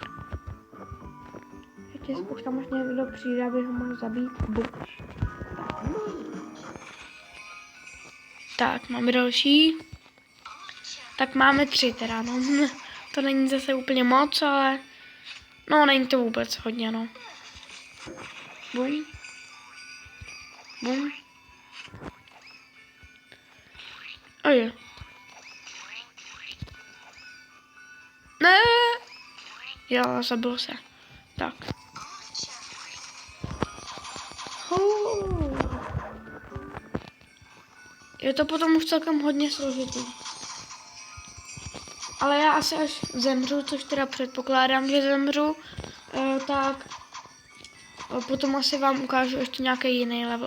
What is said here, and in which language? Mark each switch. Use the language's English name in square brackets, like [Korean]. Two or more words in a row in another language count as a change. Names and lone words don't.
[Czech] Ještě si počkám, až někdo přijde, aby ho mohl zabít, bum. Tak, máme další. Tak máme 3 teda, no. To není zase úplně moc, ale... No, není to vůbec hodně, no. Bum. Bum. Oje. Ne. Jo, zabil se. Tak. Je to potom už celkem hodně složitý. Ale já asi až zemřu, což teda předpokládám, že zemřu, tak potom asi vám ukážu ještě nějaký jiný level.